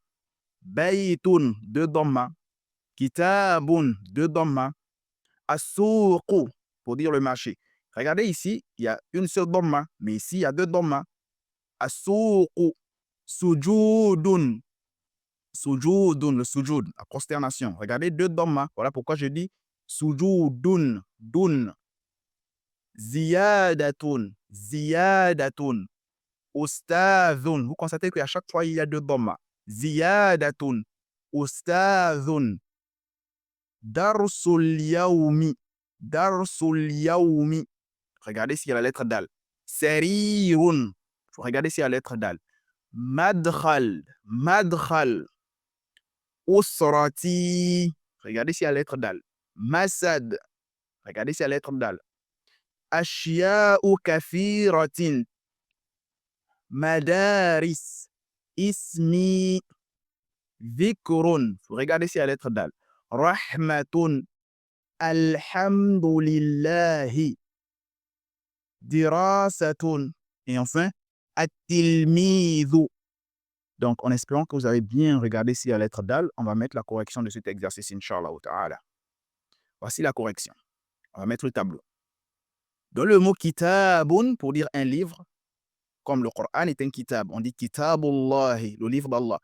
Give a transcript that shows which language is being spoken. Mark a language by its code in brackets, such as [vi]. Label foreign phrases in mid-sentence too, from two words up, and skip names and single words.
[fr] Baytun, deux dhamma. Kitabun, deux dhamma. Asuku, pour dire le marché. Regardez ici, il y a une seule dhamma, mais ici, il y a deux dhamma. [ar] السوقُ، سجودٌ. [fr] Sujudun, le sujud, la prosternation. Regardez deux dhamma. Voilà pourquoi je dis sujudun, dun. [ar] زيادةٌ، زيادةٌ. Ustadhun. [fr] Vous constatez qu'à chaque fois, il y a deux dhamma. [ar] زيادةٌ، أستاذٌ. درسُ اليومِ. درسُ اليومِ. [fr] Regardez s'il y a la lettre dal. [ar] Serirun. [fr] Regardez s'il y a la lettre dal. [ar] مدخل. مدخل. أسرتي. [fr] Regardez s'il y a la lettre dal. [ar] Masad. [fr] Regardez s'il y a la lettre dal. [ar] أشياءُ كثيرةٍ. مدارس. اسمي. Dhikrun. [fr] Regardez s'il y a la lettre dal. [ar] رحمةٌ. الحمدُ للهِ. Dirasatun. [fr] Et enfin, at-tilmidhu. Donc, en espérant que vous avez bien regardé s'il y a la lettre dal, on va mettre la correction de cet exercice, [ar] إن شاء الله تعالى. [fr] Voici la correction. On va mettre le tableau. Dans le mot kitabun, pour dire un livre, comme le Coran est un kitab, on dit kitabullahi, le livre d'Allah.